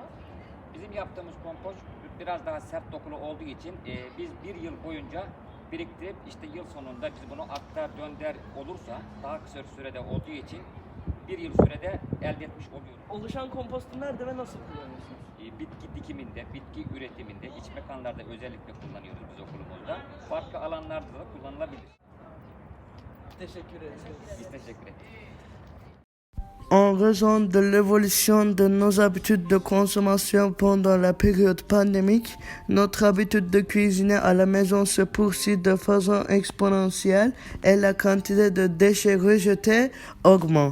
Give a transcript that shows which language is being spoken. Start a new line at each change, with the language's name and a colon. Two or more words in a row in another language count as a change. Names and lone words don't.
Turkish: Bizim yaptığımız kompost biraz daha sert dokulu olduğu için biz bir yıl boyunca biriktirip işte yıl sonunda biz bunu aktar dönder olursa daha kısa sürede olduğu için bir yıl sürede elde etmiş oluyoruz. Oluşan kompostu nerede ve nasıl kullanıyorsunuz? Bitki dikiminde, bitki üretiminde, iç mekanlarda özellikle kullanıyoruz biz okulumuzda. Farklı alanlarda da kullanılabilir. Teşekkür ederiz. Biz teşekkür ederiz.
French: En raison de l'évolution de nos habitudes de consommation pendant la période pandémique, notre habitude de cuisiner à la maison se poursuit de façon exponentielle et la quantité de déchets rejetés augmente.